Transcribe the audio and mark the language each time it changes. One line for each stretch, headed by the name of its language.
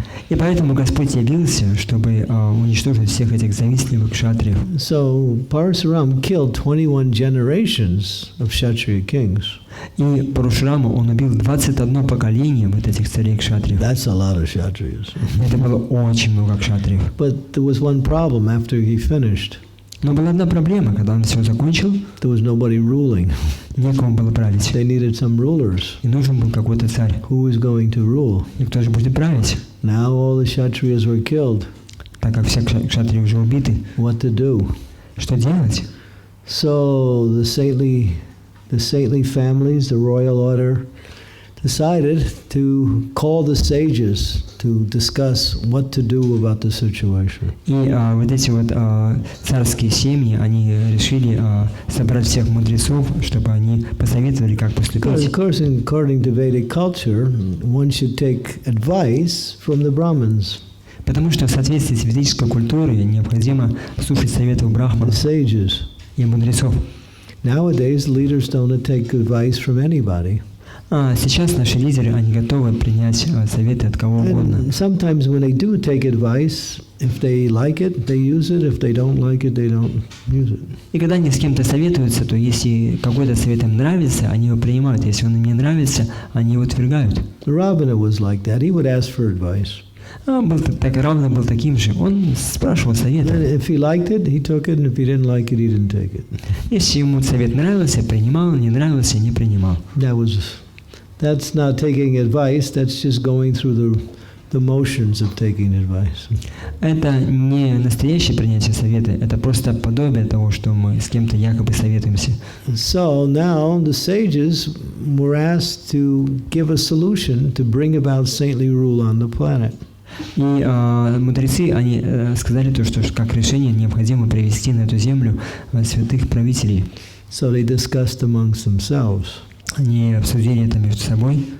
Russian: И поэтому Господь явился, чтобы уничтожить всех этих завистливых кшатриев.
English: So Parasuram killed 21 generations of Kshatriya kings.
Russian: И Парашураму он убил 21 поколение вот этих царей кшатриев.
English: That's a lot of Kshatriyas.
Russian: Это было очень много кшатриев.
English: But there was one problem after he finished.
Russian: Но была одна проблема, когда он все закончил.
English: There was nobody ruling.
Russian: Некому было править.
English: They needed some rulers.
Russian: И нужен был какой-то царь.
English: Who was going to rule?
Russian: И кто же будет править?
English: Now all the Kshatriyas were killed.
Russian: Так как все кшатрии уже убиты.
English: What to do?
Russian: Что делать?
English: So the saintly families, the royal order, decided to call the sages to discuss what to do about the situation.
Russian: И вот эти вот царские семьи, они решили собрать всех мудрецов, чтобы они посоветовали, как поступить.
English: Of course, according to Vedic culture, one should take advice from the Brahmins.
Russian: Потому что в соответствии с ведической культурой необходимо слушать советов брахманов и мудрецов.
English: Nowadays, leaders don't take advice from anybody.
Russian: Сейчас наши лидеры, они готовы принять советы от кого угодно.
English: And sometimes when they do take advice, if they like it, they use it. If they don't like it, they don't use it.
Russian: И когда они с кем-то советуются, то если какой-то совет им нравится, они его принимают. Если он им не нравится, они его отвергают.
English: Ravana was like that. He would ask for advice.
Russian: Равна был таким же. Он спрашивал совета.
English: If he liked it, he took it, and if he didn't like it, he didn't take it.
Russian: Если ему совет нравился, принимал, не нравился, не принимал.
English: That's not taking advice. That's just going through the motions of taking advice.
Russian: Это не настоящее принятие совета, это просто подобие того, что мы с кем-то якобы советуемся.
English: So now the sages were asked to give a solution to bring about saintly rule on the planet.
Russian: И мудрецы, они сказали то, что как решение необходимо привести на эту землю святых правителей.
English: So they discussed amongst themselves.
Russian: Они обсудили это между собой.